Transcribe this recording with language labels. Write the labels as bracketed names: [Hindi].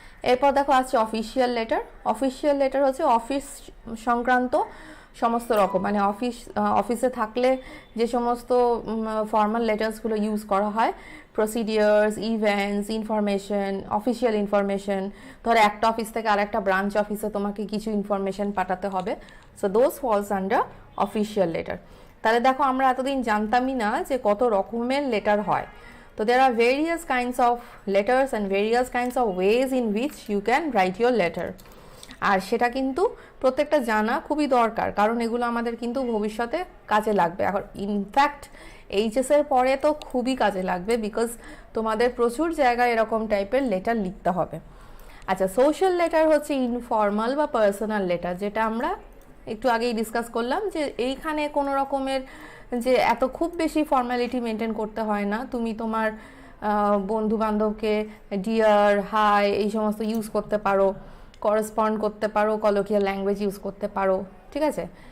[Bangla] এরপর দেখো আছে অফিসিয়াল লেটার। অফিসিয়াল লেটার হচ্ছে অফিস সংক্রান্ত সমস্ত রকম, মানে অফিসে থাকলে যে সমস্ত ফর্মাল লেটার্সগুলো ইউজ করা হয়, procedures, events, information, official information, ধরো একটা অফিস থেকে আরেকটা ব্রাঞ্চ অফিসে তোমাকে কিছু ইনফরমেশন পাঠাতে হবে, [English] So those falls under official letter. [Bangla] তাহলে দেখো আমরা এতদিন জানতামই না যে কত রকমের লেটার হয়। তো [English] there are various kinds of letters and various kinds of ways in which you can write your letter, [Bangla] আর সেটা কিন্তু প্রত্যেকটা জানা খুবই দরকার, কারণ এগুলো আমাদের কিন্তু ভবিষ্যতে কাজে লাগবে। এখন ইনফ্যাক্ট এইচএসের পরে তো খুবই কাজে লাগবে, বিকজ তোমাদের প্রচুর জায়গায় এরকম টাইপের লেটার লিখতে হবে। আচ্ছা, সোশ্যাল লেটার হচ্ছে ইনফর্মাল বা পার্সোনাল লেটার, যেটা আমরা একটু আগেই ডিসকাস করলাম, যে এইখানে কোনো রকমের যে এত খুব বেশি ফর্মালিটি মেনটেন করতে হয় না, তুমি তোমার বন্ধু বান্ধবকে ডিয়ার, হাই এই সমস্ত ইউজ করতে পারো, করেসপন্ড করতে পারো, কলোকিয়াল ল্যাঙ্গুয়েজ ইউজ করতে পারো, ঠিক আছে।